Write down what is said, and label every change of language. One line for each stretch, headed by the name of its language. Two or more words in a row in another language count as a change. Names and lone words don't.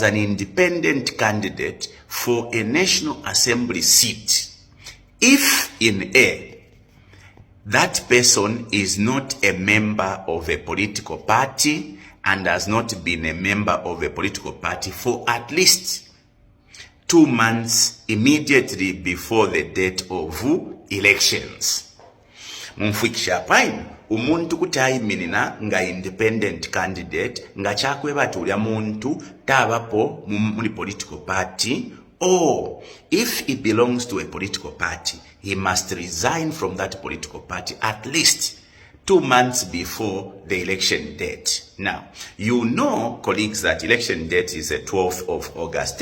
English: an independent candidate for a National Assembly seat if in A, that person is not a member of a political party and has not been a member of a political party for at least 2 months immediately before the date of elections.
Bemba: Mumfikisha paino, umuntu kutayimirira nga
English: independent candidate
Bemba: nga kyakwebata ulya muntu tabapo muli
English: political party, or if he belongs to a political party, he must resign from that political party at least 2 months before the election date. Now, you know, colleagues, that election date is the 12th of August.